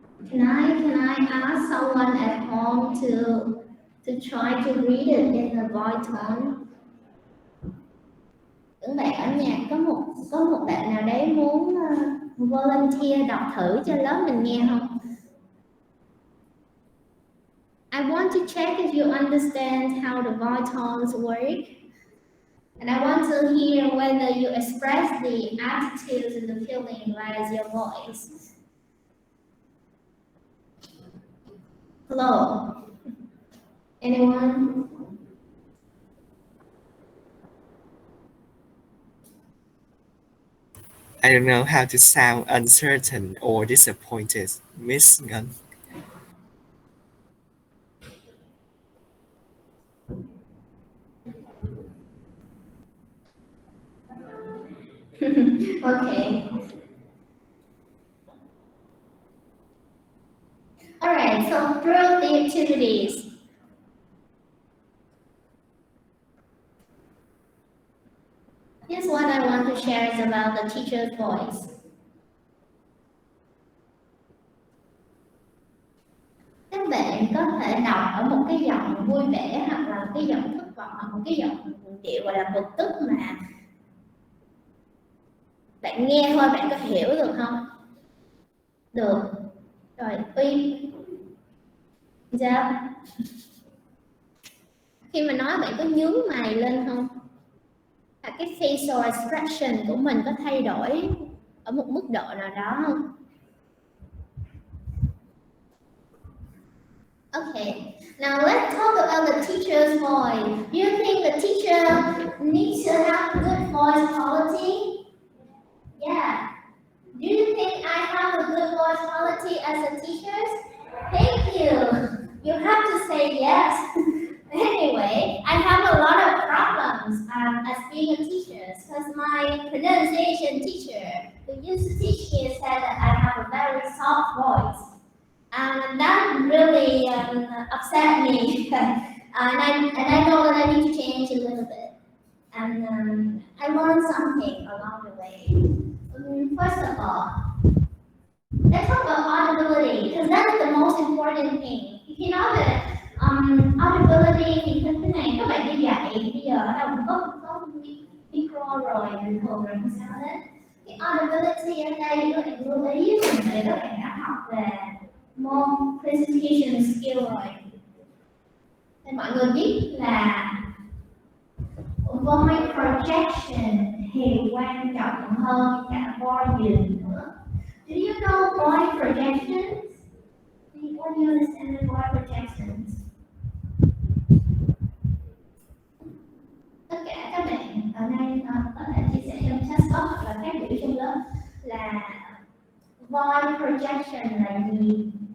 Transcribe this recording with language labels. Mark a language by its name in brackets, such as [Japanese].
[English] Can I ask someone at home to try to read it in a voice tone? [Vietnamese] Những bạn ở nhà có một bạn nào đấy muốn volunteer đọc thử cho lớp mình nghe không? [English] I want to check if you understand how the voice tones work. And I want to hear whether you express the attitudes and the feeling via your voice. Hello? Anyone? I don't know how to sound uncertain or disappointed, Miss Gunn. Okay. All right, so through the activities, here's what I want to share is about the teacher's voice. [Vietnamese] Các bạn có thể đọc ở một cái giọng vui vẻ hoặc là một cái giọng thất vọng hoặc một cái giọng điệu gọi là bực tức mà bạn nghe thôi bạn có hiểu được không? Được. Rồi Uy. Sao? Khi mà nói bạn có nhướng mày lên không? Và cái facial expression của mình có thay đổi ở một mức độ nào đó không? [English] Okay, now let's talk about the teacher's voice. Do you think the teacher needs to have good voice quality? Yeah. Do you think I have a good voice quality as a teacher? Thank you. You have to say yes. Anyway, I have a lot of problems as being a teacher because my pronunciation teacher who used to teach me said that I have a very soft voice. And that really upset me. and I know that I need to change a little bit. And I learned something along the way. First of all, let's talk about audibility because that is the most important thing. You know that audibility [Vietnamese] thì cái này các bạn đi dạy bây giờ ở đâu cũng có micro rồi bình thường rồi không sao hết. Cái audibility ở đây các bạn lưu ý để các bạn đã học về môn presentation skill rồi. Thì mọi người biết là voice projection thì quan trọng hơn cả volume nữa. [English] Do you know voice projections? What do you understand with voice projections? [Vietnamese] Tất cả các bạn ở đây có thể chia sẻ trong chat box hoặc là phát biểu trong lớp là voice projection là gì?